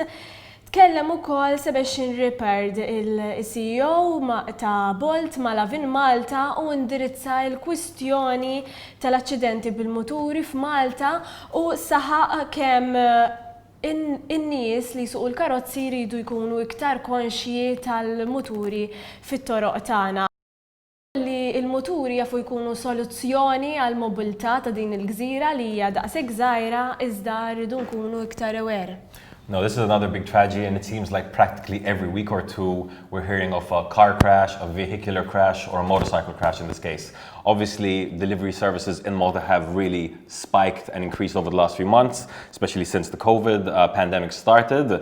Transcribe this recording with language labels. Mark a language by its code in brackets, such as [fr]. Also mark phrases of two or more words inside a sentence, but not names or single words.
[mt] Tkellem ukoll Sebastian Rippard, il-CEO ta' Bolt ma' Lovin Malta, u indirizza l-kwistjoni tal-aċċidenti bil-muturi f'Malta u saħaq kemm in-nies li suq il-karozzi jridu jkunu iktar konxji tal-muturi fit-toroq tagħna. Li il-muturi jafu jkunu soluzzjoni għal mobilità ta' din il-gżira li hija daqshekk żgħira iżda rridu nkunu iktar aware. [en] No, this is another big tragedy, and it seems like practically every week or two we're hearing of a car crash, a vehicular crash, or a motorcycle crash in this case. Obviously, delivery services in Malta have really spiked and increased over the last few months, especially since the COVID pandemic started.